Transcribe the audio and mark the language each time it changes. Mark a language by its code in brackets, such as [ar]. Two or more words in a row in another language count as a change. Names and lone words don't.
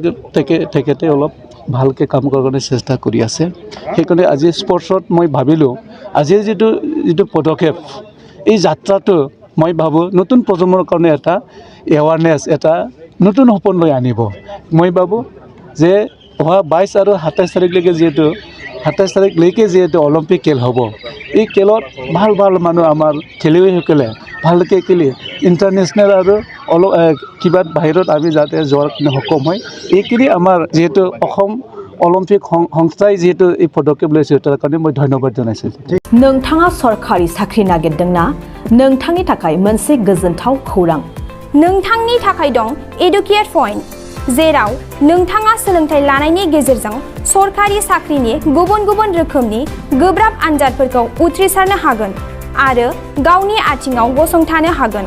[as] তেখেতে অলপ ভালকৈ কাম কৰাৰ কাৰণে চেষ্টা কৰি আছে সেইকাৰণে আজি স্পৰ্টছত মই ভাবিলোঁ আজিৰ যিটো পদক্ষেপ এই যাত্ৰাটো মই ভাবোঁ নতুন প্ৰজন্মৰ কাৰণে এটা এৱাৰনেছ এটা নতুন সপোন লৈ আনিব মই ভাবোঁ যে অহা 22 আৰু 27 তাৰিখলৈকে যিহেতু 27 তাৰিখলৈকে যিহেতু অলিম্পিক খেল হ'ব এই খেলত ভাল মানুহ আমাৰ খেলুৱৈসকলে ভালকৈ খেলি ইণ্টাৰনেশ্যনেল আৰু কিবা বাহিৰত আমি যাতে যোৱাৰ সক্ষম হয় এইখিনি আমাৰ যিহেতু অসম অলিম্পিক সংস্থাই যিহেতু এই পদক্ষেপ লৈছে তাৰ কাৰণে মই ধন্যবাদ জনাইছোঁ [brx] नोंथाङा सरखारि साख्रि नागिरदोंना नोंथांनि थाखाय मोनसे गोजोनथाव खौरां नोंथांनि थाखाय दं एडुकेट पॉइंट जेराव नोंथाङा सोलोंथाइ लानायनि गेजेरजों सरखारि साख्रिनि गुबुन रोखोमनि गोब्राब आनजादफोरखौ उथ्रिसारनो हागोन आरो गावनि आथिङाव गसंथानो हागोन